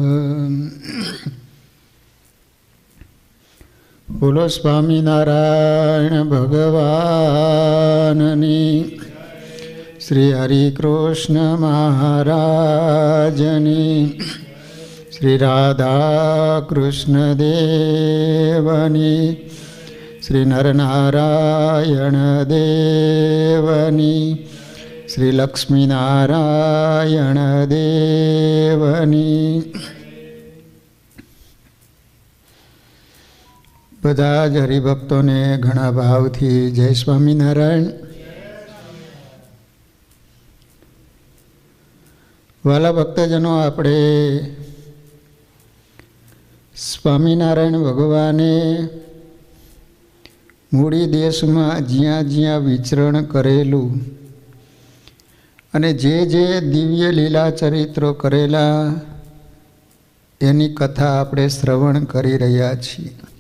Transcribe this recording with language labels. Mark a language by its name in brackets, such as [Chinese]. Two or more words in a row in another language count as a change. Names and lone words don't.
[Gujarati] બોલો સ્વામિનારાયણ ભગવાનની, શ્રી હરિકૃષ્ણ મહારાજની, શ્રી રાધા કૃષ્ણ દેવની, શ્રી નરનારાયણ દેવની, શ્રી લક્ષ્મીનારાયણ દેવની। બધા જ હરિભક્તો ને ઘણા ભાવથી જય સ્વામીનારાયણ। વાલા ભક્તજનો, આપણે સ્વામિનારાયણ ભગવાને મૂળી દેશમાં જ્યાં જ્યાં વિચરણ કરેલું અને જે જે દિવ્ય લીલા ચરિત્રો કરેલા એની કથા આપણે શ્રવણ કરી રહ્યા છીએ.